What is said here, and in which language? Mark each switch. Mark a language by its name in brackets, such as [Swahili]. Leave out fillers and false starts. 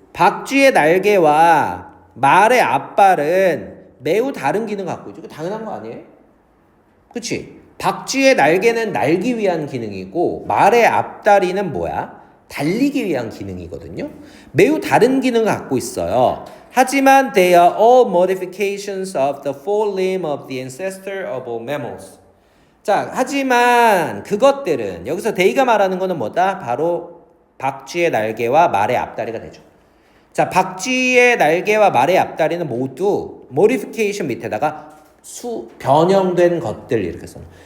[Korean] 박쥐의 날개와 말의 앞발은 매우 다른 기능을 갖고 있죠. 이거 당연한 거 아니에요? 그치? 박쥐의 날개는 날기 위한 기능이고 말의 앞다리는 뭐야? 달리기 위한 기능이거든요. 매우 다른 기능을 갖고 있어요. 하지만 [English] they are all modifications of the forelimb of the ancestor of all mammals. [Korean] 자, 하지만 그것들은 여기서 they가 말하는 거는 뭐다? 바로 박쥐의 날개와 말의 앞다리가 되죠. 자, 박쥐의 날개와 말의 앞다리는 모두 modification 밑에다가 변형된 것들 이렇게 써.